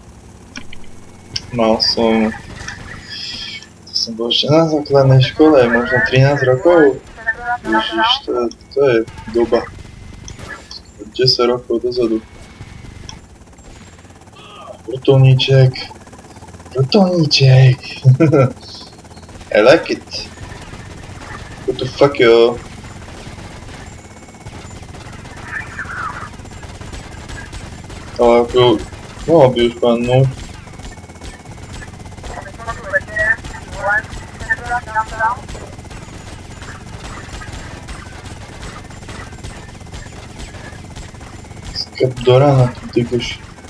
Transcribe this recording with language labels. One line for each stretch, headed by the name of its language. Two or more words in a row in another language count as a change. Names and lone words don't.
Slovak: Mal som... To som bol ešte na základnej škole, možno 13 rokov. Ježiš, to je doba. 10 rokov dozadu. Vrtuľníček.
English: I like it. What the fuck,
Slovak: yo? Ale ako... Mohol by už padnúť. Skap do rána, tu tykoš.